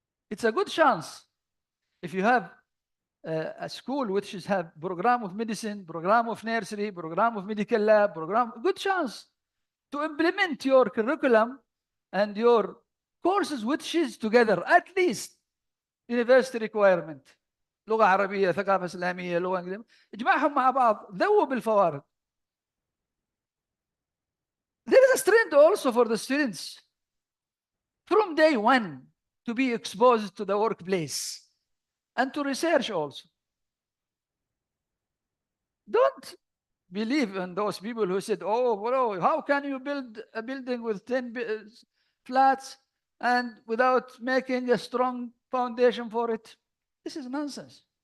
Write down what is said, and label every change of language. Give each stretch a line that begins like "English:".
English: It's a good chance if you have a school which have program of medicine, program of nursery, program of medical lab, good chance to implement your curriculum and your courses which is together, at least university requirement.
Arabic: لغة عربية، ثقافة إسلامية، لغة إنجليزية، اجمعهم مع بعض، ذوب الفوارق.
English: There is a trend also for the students from day one to be exposed to the workplace and to research also. Don't believe in those people who said, oh, well, how can you build a building with 10 flats and without making a strong foundation for it? This is nonsense.